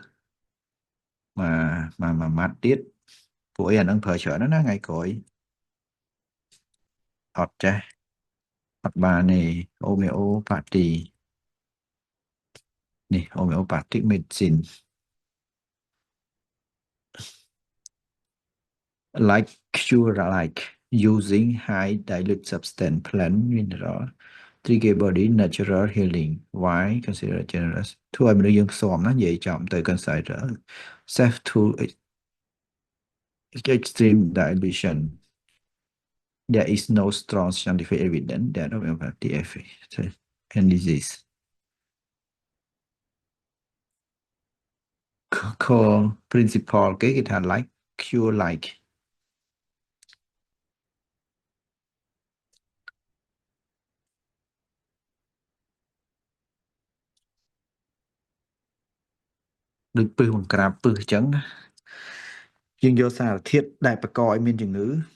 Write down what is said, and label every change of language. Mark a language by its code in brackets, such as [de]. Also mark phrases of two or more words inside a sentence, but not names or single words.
[km] មួយម៉ាត់ទៀតពួកអីអាហ្នឹងប្រើច្រើនណាស់ថ្ងៃក្រោយអត់ចេះអត់បានទេ homeopathy នេះ [en] homeopathic medicine like cure like using high dilute substance plant mineral trigger body natural healing why consider generous [km] ធ្វើឲ្យមនុស្សយើងផ្សំណានិយាយចំទៅ [en] consider safe to extreme dilution there is no strong scientific evidence that homeopathy affects and disease core principle [km] គេថា [en] like cure like [km] ដូចពឹសបង្ក្រាបពឹសអញ្ចឹងណាយើងយកសារធាតុដែលបង្កឲ្យមានជំងឺ